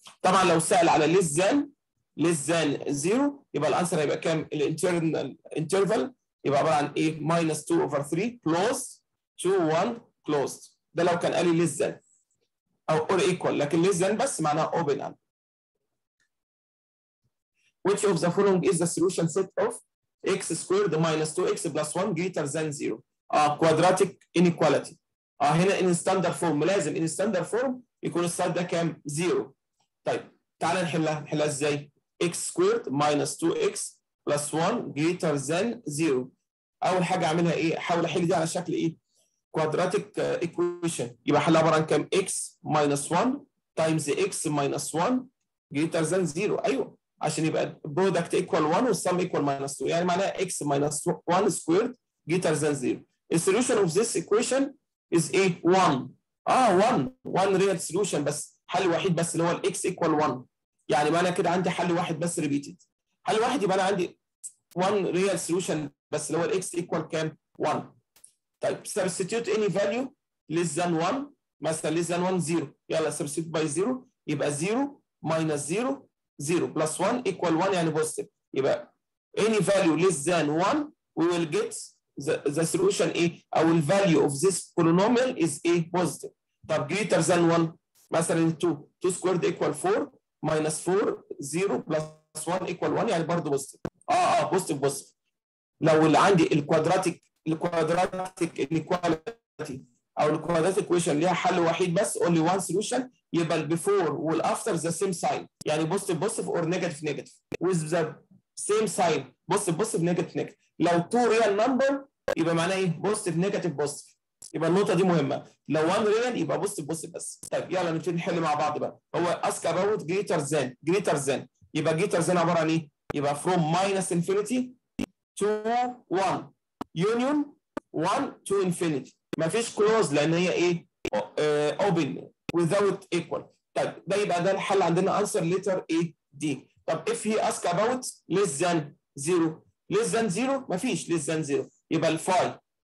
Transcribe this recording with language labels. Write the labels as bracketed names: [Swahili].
[Arabic] طبعا لو سأل على less than 0 يبقى الانسر هيبقى كام؟ الانترنال انترفال يبقى عباره عن ايه؟ [English] minus 2 over 3 close to 1 closed. [Arabic] ده لو كان قال لي less than او or equal، لكن less than بس معناها open. [English] Which of the following is the solution set of x squared minus 2x plus 1 greater than 0؟ [Arabic] quadratic inequality. هنا in standard form، لازم in standard form يكون السايد ده كام؟ 0. [English] طيب تعالى نحلها ازاي؟ x squared minus 2x plus 1 greater than 0. [Arabic] اول حاجه اعملها ايه؟ احاول احل دي على شكل ايه؟ quadratic equation. [English] يبقى حلها عباره عن كام؟ x minus 1 times x minus 1 greater than 0. [Arabic] ايوه عشان يبقى product equal 1 والsum equal minus 2، يعني معناها x minus 1 squared greater than 0. [English] The solution of this equation is [Arabic] ايه؟ [English] 1. [Arabic] 1 real solution بس حل وحيد بس اللي هو x equal 1. يعني معنى كده عندي حل واحد بس repeated. حل واحد يبقى انا عندي 1 real solution بس اللي هو x equal كام؟ 1. [English] طيب substitute any value less than 1، مثلا less than 1 0. يلا substitute by 0 يبقى 0 minus 0 0 plus 1 equal 1 يعني positive. يبقى any value less than 1 we will get the solution ايه؟ او ال value of this polynomial is ايه؟ positive. طب greater than 1 مثلا 2 squared equal 4 minus 4 0 plus 1 equal 1 يعني برضه positive. positive. [Arabic] لو اللي عندي الكوادراتيك انيكواليتي او الكوادراتيك ايكويشن ليها حل وحيد بس [English] only one solution [Arabic] يبقى البيفور والافتر ذا سيم ساين، يعني بوزيتيف اور نيجاتيف with the same sign بوزيتيف نيجاتيف. لو تو ريال نمبر يبقى معناه ايه؟ بوزيتيف نيجاتيف. يبقى النقطه دي مهمه. لو 1 ريال يبقى بوزيتيف بس. طيب يلا نبتدي نحل مع بعض بقى. هو اسك اباوت جريتر ذان يبقى جريتر ذان عباره عن ايه؟ يبقى [English] from minus infinity to 1 union 1 to infinity. [Arabic] مفيش close لان هي ايه؟ open without equal. طيب ده يبقى ده الحل عندنا answer letter A D. [English] طب if he ask about less than 0 [Arabic] مفيش less than 0 يبقى الفاي.